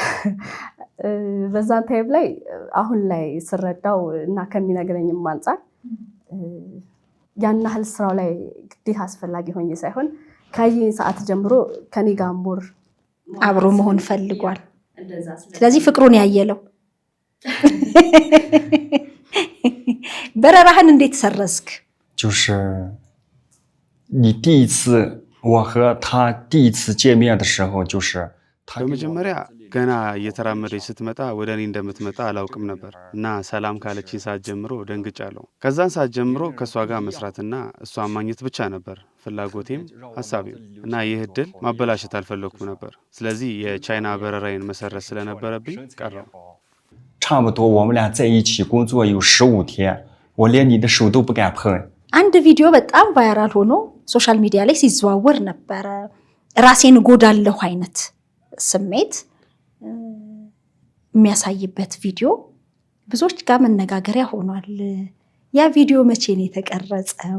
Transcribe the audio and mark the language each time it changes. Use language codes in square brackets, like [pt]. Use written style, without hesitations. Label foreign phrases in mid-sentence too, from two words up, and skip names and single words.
[am] በዛን ታይም ላይ አሁን ላይ ስረዳው እና ከሚነግረኝም አንጻር ያን ያህል ስራው ላይ ግዴታ አስፈላጊ ሆኜ ሳይሆን ከዚህ ሰዓት ጀምሮ ከኔ ጋር ሞር አብሮ መሆን ፈልጓል። ስለዚህ ፍቅሩን ያየለው። በረራህን እንዴት ሰረዝክ? [zh] 就是你第一次我和他第一次见面的时候，就是 [am] በመጀመሪያ ገና እየተራመደች ስትመጣ ወደ እኔ እንደምትመጣ አላውቅም ነበር እና ሰላም ካለችኝ ሰዓት ጀምሮ ደንግጫለሁ። ከዛን ሰዓት ጀምሮ ከእሷ ጋር መስራትና እሷን ማግኘት ብቻ ነበር ፍላጎቴም ሀሳቤም እና ይህ እድል ማበላሸት አልፈለኩም ነበር። ስለዚህ የቻይና በረራዬን መሰረት ስለነበረብኝ ቀረው። [zh] 差不多我们俩在一起工作有15天，我连你的手都不敢碰。 [am] አንድ ቪዲዮ በጣም ቫይራል ሆኖ [en] social media [am] ላይ ሲዘዋወር ነበረ። ራሴን ጎዳለሁ አይነት ስሜት የሚያሳይበት ቪዲዮ ብዙዎች ጋር መነጋገሪያ ሆኗል። ያ ቪዲዮ መቼ ነው የተቀረጸው?